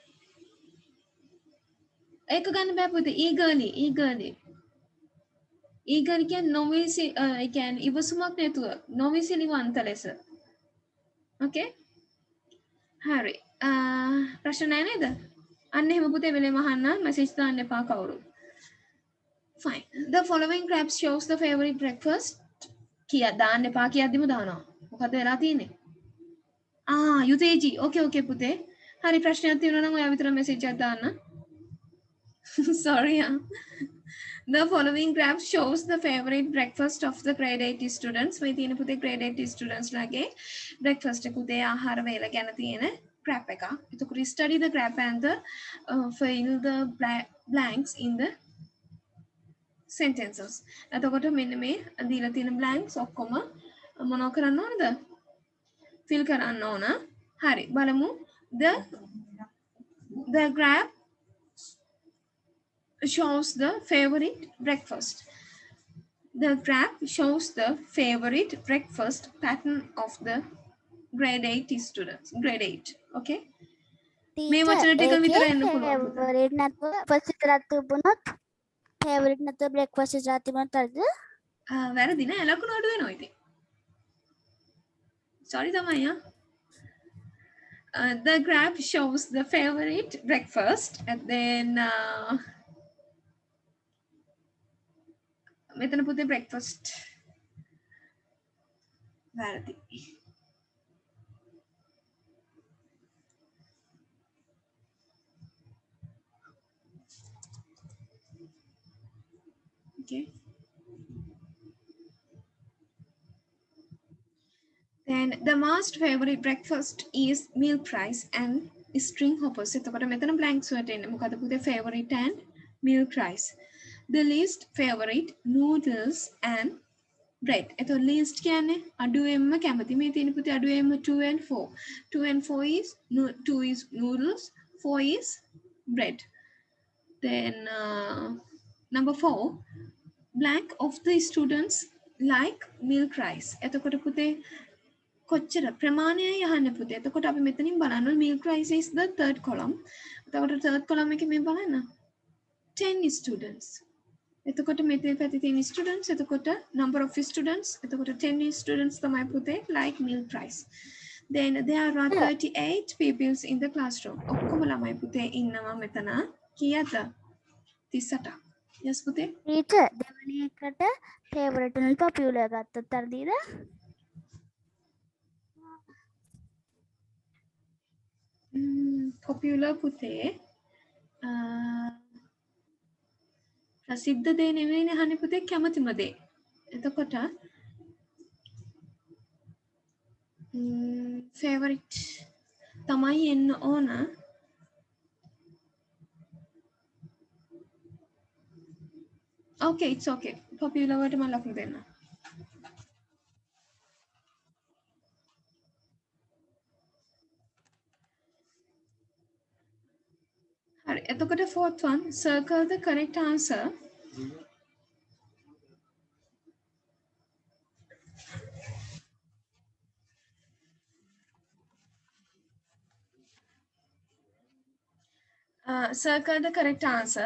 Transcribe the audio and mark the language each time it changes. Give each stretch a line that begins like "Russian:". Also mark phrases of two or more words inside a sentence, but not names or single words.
Sinhala: ඒක ගන්න බෑ පුතේ. ඊගලි. ඊගලි කියන්නේ නොවිසි ඒ කියන්නේ ඉවසුමක් නැතුව නොවිසිලිවන්ත ලෙස. Okay? හරි. ප්‍රශ්න නැහැ නේද? අන්න එහෙම පුතේ වෙලෙම අහන්න මැසේජ් දාන්න එපා කවුරු.
English: Fine. The following crabs shows the favorite breakfast.
Sinhala: කියා දාන්න එපා කියද්දිම දානවා. මොකද වෙලා තියෙන්නේ? යුතේජි. Okay පුතේ. හරි ප්‍රශ්නයක් තියෙනවා නම් ඔයා විතර මැසේජ් එකක් දාන්න.
English: Sorry. The following graph shows the favorite breakfast of the grade 8 students.
Sinhala: මේ තියෙන පුතේ
English: grade 8 students
Sinhala: ලාගේ breakfast එක උදේ ආහාර වේල ගැන තියෙන graph එක.
English: එතකොට study the graph and the fill the blanks in the sentences.
Sinhala: එතකොට මෙන්න මේ දීලා තියෙන blanks ඔක්කොම මොනව කරන්න ඕනද? fill කරන්න ඕන. හරි. බලමු.
English: The graph shows the favorite breakfast. The graph shows the favorite breakfast pattern of the grade 8 students. Grade 8.
Sinhala: Okay. මේ වචන ටික විතර එන්න පුළුවන්. ෆේවරිට් නැතුව ෆස්ට් විතරක් තිබුණොත් ෆේවරිට් නැතුව බ්‍රෙක්ෆාස්ට් විතරක් තිබුණොත් හරිද? වැරදි නෑ ලකුණු අඩු වෙනවා ඉතින්. Sorry තමයි ආ.
English: The graph shows the favorite breakfast and then
Sinhala: මෙතන පුතේ breakfast වැරදි.
English: Okay. Then the most favorite breakfast is milk rice and string hoppers.
Sinhala: එතකොට මෙතන blanks වලට එන්නේ මොකද පුතේ
English: favorite and milk rice. The least favorite noodles and bread.
Sinhala: එතකොට least කියන්නේ අඩුවෙන්ම කැමති. මේ තියෙන පුතේ අඩුවෙන්ම 2 and 4.
English: 2 and 4 is 2 is noodles, 4 is bread. Then number 4, blank of the students like milk rice.
Sinhala: එතකොට පුතේ කොච්චර ප්‍රමාණයයි අහන්න පුතේ. එතකොට අපි මෙතනින් බලන්න
English: milk rice is the third column.
Sinhala: එතකොට
English: third column
Sinhala: එකේ මේ බලන්න 10 students. එතකොට මෙතන පැත්තේ තියෙන students එතකොට
English: number of students
Sinhala: එතකොට 10 students තමයි පුතේ
English: like milk rice. Then there are 38 people in the classroom.
Sinhala: ඔක්කොම ළමයි පුතේ ඉන්නවා මෙතන. කීයද? 38. Yes පුතේ. ටීචර් දෙවෙනි එකට ෆේවරිට් වලින් පොපියුලර් ගත්තොත් හරිද? Popular පුතේ ප්‍රසිද්ධ දේ නෙවෙයිනේ අහන්නේ පුතේ කැමතිම දේ. එතකොට favorite තමයි එන්න ඕන.
English: Okay, it's okay.
Sinhala: Popular වලට මම ලකුණු දෙන්න. හරි.
English: එතකොට fourth one, circle the correct answer. Circle the correct answer.